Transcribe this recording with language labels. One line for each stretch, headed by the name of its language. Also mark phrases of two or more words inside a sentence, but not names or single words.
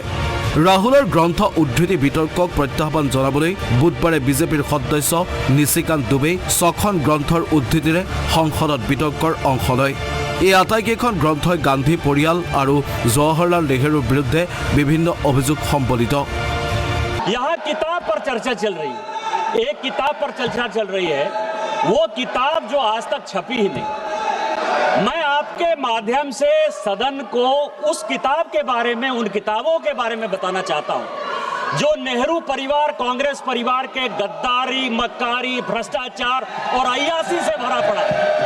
Assamese: ৰাহুলৰ গ্ৰন্থ উদ্ধৃতি বিতৰ্কক প্ৰত্যাহ্বান জনাবলৈ বুধবাৰে বিজেপিৰ সদস্য নিশিকান্ত দুবে 6খন গ্ৰন্থৰ উদ্ধৃতিৰে সংসদত বিতৰ্কৰ অংশ লয়। এই আটাইকেইখন গ্ৰন্থই গান্ধী পৰিয়াল আৰু জৱাহৰলাল নেহৰুৰ বিৰুদ্ধে বিভিন্ন অভিযোগ সম্বলিত।
Hindi: यहाँ किताब पर चर्चा चल रही है, एक किताब पर चर्चा चल रही है, वो किताब जो आज तक छपी ही नहीं। मैं आपके माध्यम से सदन को उस किताब के बारे में, उन किताबों के बारे में बताना चाहता हूं जो नेहरू परिवार, कांग्रेस परिवार के गद्दारी, मक्कारी, भ्रष्टाचार और अय्यासी से भरा पड़ा है।